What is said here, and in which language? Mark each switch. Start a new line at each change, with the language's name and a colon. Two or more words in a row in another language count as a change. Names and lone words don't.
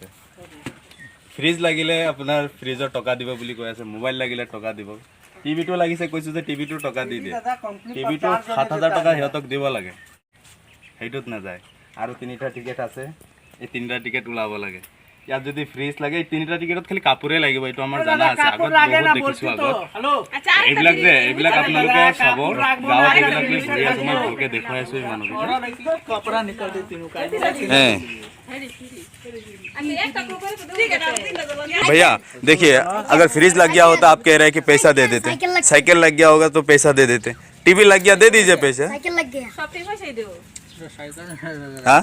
Assamese: ফ্ৰিজ লাগিলে আপোনাৰ ফ্ৰিজৰ টকা দিব বুলি কৈ আছে, মোবাইল লাগিলে টকা দিব, টিভিটো লাগিছে কৈছোঁ যে টিভিটো টকা দি দিয়ে, টিভিটো 7,000 টকা সিহঁতক দিব লাগে, সেইটোত নাযায়। আৰু 3টা টিকেট আছে, এই 3টা টিকেট ওলাব লাগে। ইয়াত যদি ফ্ৰিজ লাগে, এই 3টা টিকেটত খালি কাপোৰে লাগিব, এইটো আমাৰ জানা আছে, আগত বহুত দেখিছোঁ আগত। এইবিলাক যে এইবিলাক আপোনালোকে চাব, গাঁৱত এইবিলাক লৈ ঘূৰি আছোঁ, মই ভালকৈ দেখুৱাই আছোঁ এই মানুহকেইটা।
Hindi: कपड़ा निकल देती हूँ का। भैया देखिए, अगर फ्रिज लग गया होता आप कह रहे हैं कि पैसा दे देते, साइकिल लग गया होगा तो पैसा दे देते, टीवी लग गया दे दीजिए पैसे। साइकिल लग गया। हाँ